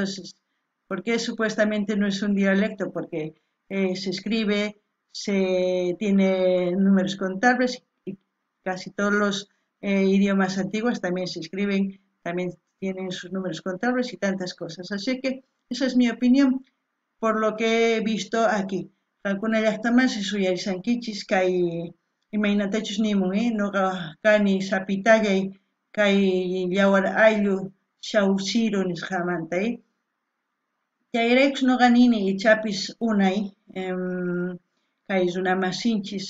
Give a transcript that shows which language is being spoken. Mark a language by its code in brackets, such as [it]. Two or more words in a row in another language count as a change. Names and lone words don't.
[es] Entonces, porque supuestamente no es un dialecto, porque se escribe, se tiene números contables y casi todos los idiomas antiguos también se escriben, también tienen sus números contables y tantas cosas. Así que esa es mi opinión por lo que he visto aquí. [qu] Alguna llaqtaman suyarisankichis kay imaynatachus nimun, noqa kani sapitallay kay llawar ayllu shawsiru nisqamanta, chayraykus noqa nini ichapis unay kay runamasinchis